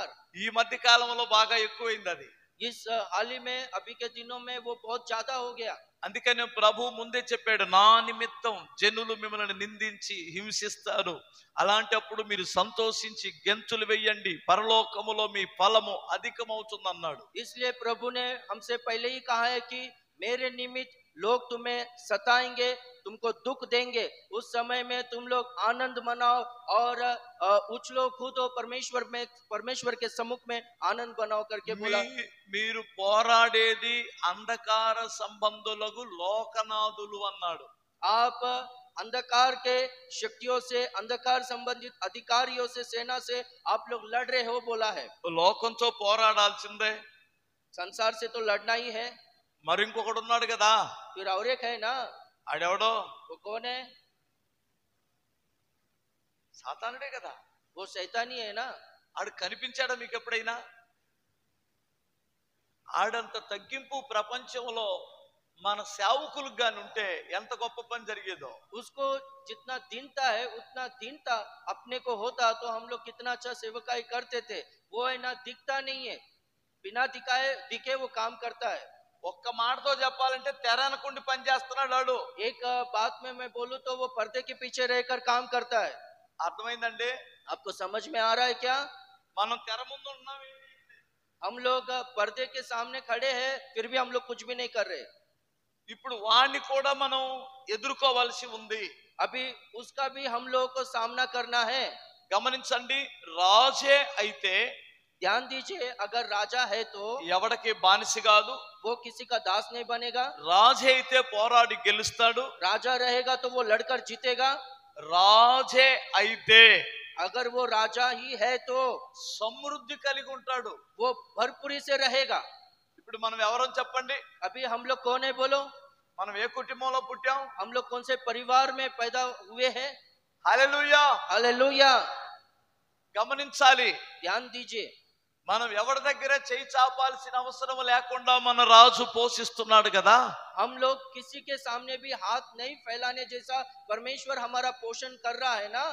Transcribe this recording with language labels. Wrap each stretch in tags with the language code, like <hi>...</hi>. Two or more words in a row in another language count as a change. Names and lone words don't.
<te>ఈ మధ్య కాలంలో బాగా ఎక్కువైంది అది.</te> <hi>इस हाल ही में अभी के दिनों में वो बहुत ज्यादा हो गया।</hi> <te>అందుకనే ప్రభు ముందే చెప్పాడు, నా నిమిత్తం జనులు మిమ్మల్ని నిందించి హింసిస్తారు, అలాంటప్పుడు మీరు సంతోషించి గెంతులు వెయ్యండి, పరలోకములో మీ ఫలము అధికమవుతుంది అన్నాడు.</te> <hi>इसलिए प्रभु ने हमसे पहले ही कहा है कि मेरे निमित्त लोग तुम्हें सताएंगे, तुमको दुख देंगे, उस समय में तुम लोग आनंद मनाओ और उछलो कूदो, परमेश्वर के सम्मुख में आनंद बनाओ करके बोला।</hi> <te>మీరు పోరాడేది అంధకార సంబంధులకు లోకనాథులు అన్నాడు.</te> <hi>आप अंधकार के शक्तियों से, अंधकार संबंधित अधिकारियों से, सेना से आप लोग लड़ रहे हो बोला है।</hi> <te>లోకంతో పోరాడాల్సిందే.</te> <hi>संसार से तो लड़ना ही है।</hi> <te>మరి ఇంకొకడు ఉన్నాడు కదా,</te> <hi>फिर और एक है ना,</hi> <te>ఆడెవడో?</te> <hi>वो कौन है?</hi> <te>సాతానుడే కదా.</te> <hi>वो शैतानी है ना।</hi> <te>ఆడు కనిపించాడా మీకు ఎప్పుడైనా? ఆడంత తగ్గింపు ప్రపంచంలో మన సేవకులకు గాని ఉంటే ఎంత గొప్ప పని జరిగేదో.</te> <hi>उसको जितना दीनता है उतना दीनता अपने को होता तो हम लोग कितना अच्छा सेवकाई करते थे। वो है ना, दिखता नहीं है, बिना दिखाए दिखे वो काम करता है।</hi> <te>ఒక్క మాటతో చెప్పాలంటే తెర అనుకుండి పని చేస్తున్నాడు ఆడు.</te> <hi>एक बात में मैं बोलूं तो वो पर्दे के पीछे रहकर काम करता है।</hi> <te>అర్థమైందండి?</te> <hi>आपको समझ में आ रहा है क्या?</hi> <te>మనం తెర ముందు ఉన్నాం,</te> <hi>हम लोग पर्दे के सामने खड़े हैं, फिर भी हम लोग कुछ भी नहीं कर रहे।</hi> <te>ఇప్పుడు వాణ్ణి కూడా మనం ఎదుర్కోవాల్సి ఉంది.</te> <hi>अभी उसका भी हम लोगों को सामना करना है।</hi> <te>గమనించండి, రాజే అయితే,</te> <hi>ध्यान दीजिए, अगर राजा है तो</hi> <te>ఎవడికి బానిస కాదు,</te> <hi>वो किसी का दास नहीं बनेगा।</hi> <te>రాజే అయితే పోరాడి గెలుస్తాడు,</te> <hi>राजा रहेगा तो वो लड़कर जीतेगा।</hi> <te>రాజే అయితే</te> <hi>अगर वो राजा ही है तो</hi> <te>సమృద్ధి కలిగి ఉంటాడు.</te> <hi>वो भरपूरी से रहेगा।</hi> <te>ఇప్పుడు మనం ఎవరని చెప్పండి?</te> <hi>अभी हम लोग कौन है बोलो?</hi> <te>మనం ఏ కుటుంబంలో పుట్టాం?</te> <hi>हम लोग कौन से परिवार में पैदा हुए हैं?</hi> <te>హల్లెలూయా.</te> <hi>हालेलुया।</hi> <te>గమనించాలి,</te> <hi>ध्यान दीजिए,</hi> <te>మనం ఎవరి దగ్గర చేయి చాపాల్సిన అవసరం లేకుండా మన రాజు పోషిస్తున్నాడు కదా.</te> <hi>हम लोग किसी के सामने भी हाथ नहीं फैलाने जैसा परमेश्वर हमारा पोषण कर रहा है ना।</hi>